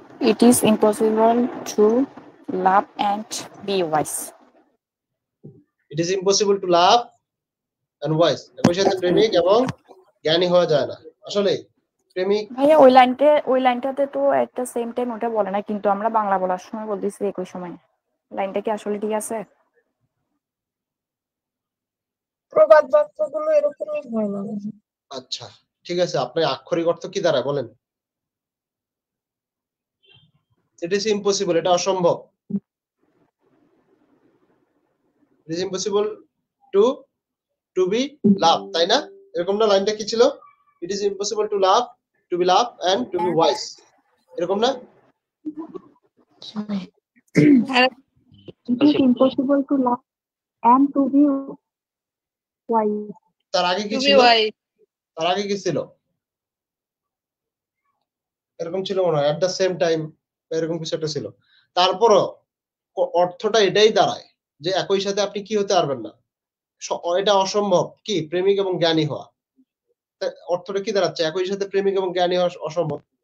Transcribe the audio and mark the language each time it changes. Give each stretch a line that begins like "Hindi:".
English: It is impossible to love and be wise. It is impossible to love and wise.
Bangla: একই সাথে প্রেমিক এবং জ্ঞানী হওয়া যায় না। আসলে প্রেমিক ভাইয়া ওই লাইনটাতে তো একটা সেম টাইম ওটা বলে না, কিন্তু আমরা বাংলা বলার সময় বলতেছি একই সময়। লাইনটা কি আসলে ঠিক আছে? প্রবাদ বাক্যগুলো এরকমই হয় না। আচ্ছা ঠিক আছে, আপনার আক্ষরিক অর্থ কি দাঁড়ায় বলেন?
English: It is impossible,
Bangla: এটা অসম্ভব।
English: It is impossible to be love,
Bangla: তাই না? এরকম না? লাইনটা কি ছিল?
English: It is impossible to be love and to be wise,
Bangla: এরকম না?
English: It is impossible to love and to be wise.
Bangla: তার আগে কি ছিল? তার আগে কি ছিল? এরকম ছিল মনে হয়,
English: at the same time
Bangla: এরকম কিছু একটা ছিল। তারপরও অর্থটা এটাই দাঁড়ায় যে একই সাথে আপনি কি হতে পারবেন না, এটা অসম্ভব কি প্রেমিক এবং জ্ঞানী হওয়া। অর্থটা কি দাঁড়াচ্ছে, একই সাথে প্রেমিক এবং জ্ঞানী হওয়া অসম্ভব।